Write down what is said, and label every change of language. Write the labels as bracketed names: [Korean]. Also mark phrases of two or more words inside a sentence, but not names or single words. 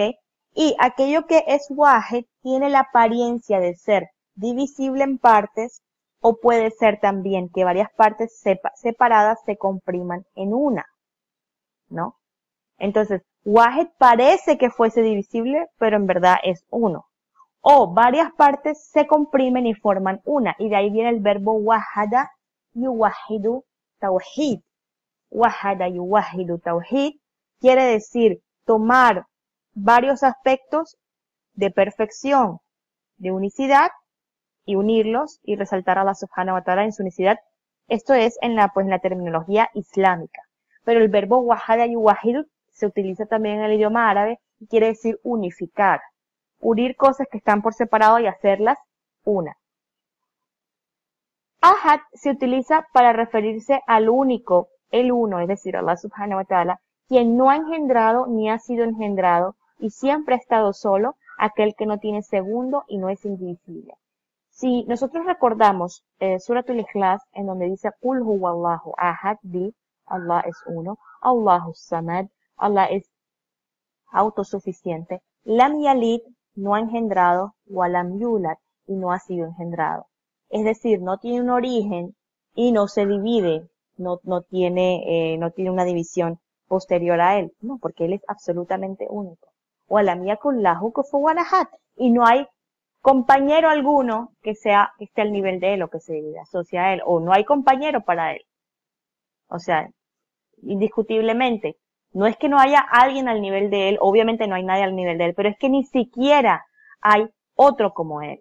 [Spanish] Y aquello que es Wahid tiene la apariencia de ser divisible en partes, o puede ser también que varias partes separadas se compriman en una, ¿no? Entonces, Wahid parece que fuese divisible, pero en verdad es uno. O varias partes se comprimen y forman una. Y de ahí viene el verbo [Arabic] وحّد يوحّد توحيد. وحّد يوحّد توحيد [Spanish] quiere decir tomar varios aspectos de perfección, de unicidad, y unirlos y resaltar a [Arabic] الله سبحانه وتعالى [Spanish] en su unicidad. Esto es en la terminología islámica. Pero el verbo [Arabic] وحّد يوحّد [Spanish] se utiliza también en el idioma árabe y quiere decir unificar. Unir cosas que están por separado y hacerlas una. Ahad se utiliza para referirse al único, el uno, es decir, [Arabic] الله سبحانه وتعالى, [Spanish] quien no ha engendrado ni ha sido engendrado y siempre ha estado solo, aquel que no tiene segundo y no es indivisible. Si nosotros recordamos Suratul Ikhlas, en donde dice [Arabic] قل هو الله أحد, [Spanish] di, Allah es uno, [Arabic] الله الصمد, [Spanish] Allah es autosuficiente, [Arabic] لم يلد, [Spanish] no ha engendrado, [Arabic] ولم يولد, [Spanish] y no ha sido engendrado. Es decir, no tiene un origen y no se divide, no tiene una división posterior a él, no, porque él es absolutamente único. [Arabic] ولم يكن له كفوا أحد, [Spanish] y no hay compañero alguno que esté al nivel de él o que se asocia a él, o no hay compañero para él. O sea, indiscutiblemente, no es que no haya alguien al nivel de él, obviamente no hay nadie al nivel de él, pero es que ni siquiera hay otro como él.